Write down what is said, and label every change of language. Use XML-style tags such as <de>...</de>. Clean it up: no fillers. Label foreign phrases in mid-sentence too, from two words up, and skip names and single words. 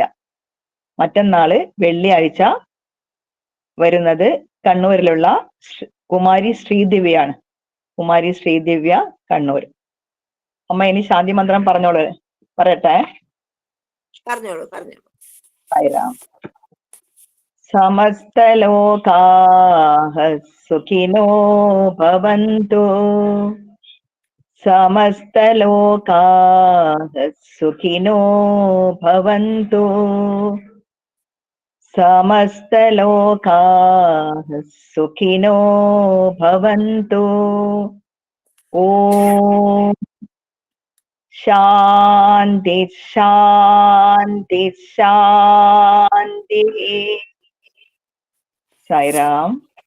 <ml>മറ്റന്നാള് വെള്ളിയാഴ്ച വരുന്നത് കണ്ണൂരിലുള്ള കുമാരി ശ്രീദിവ്യയാണ്. കുമാരി ശ്രീദിവ്യ, കണ്ണൂർ. അമ്മ ഇനി ശാന്തി മന്ത്രം പറയട്ടെ. പറഞ്ഞോളൂ.</ml> <sa>സായിരാം. സമസ്തലോകാഃ സുഖിനോ ഭവന്തു. സമസ്തലോകാഃ സുഖിനോ ഭവന്തു. സമസ്തലോകാഃ സുഖിനോ ഭവന്തു. ഓം ശാന്തി ശാന്തി ശാന്തി. സായിരാം.</sa>